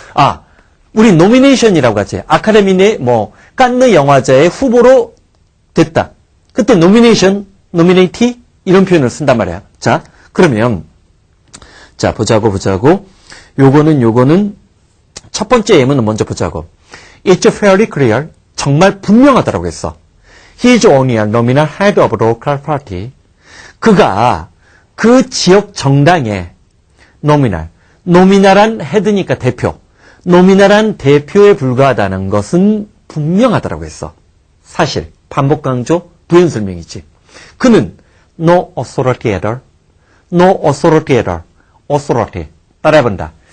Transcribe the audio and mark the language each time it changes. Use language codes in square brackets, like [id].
[ko] 아, 우리 노미네이션이라고 하지. 아카데미 내 깐느 영화제의 후보로 됐다. 그때 노미네이션, 노미네이티 이런 표현을 쓴단 말이야. 자, 그러면 자 보자고. 요거는 첫 번째 예문은 먼저 보자고. [en] It's fairly clear. [ko] 정말 분명하다라고 했어. [en] He is only a nominal head of a local party. [ko] 그가 그 지역 정당의 노미널한 헤드니까 대표, 노미널한 대표에 불과하다는 것은 분명하다라고 했어. 사실, 반복 강조, 부연 설명이지. 그는 [en] no authority at all, no authority at all, authority [ko] 따라해본다.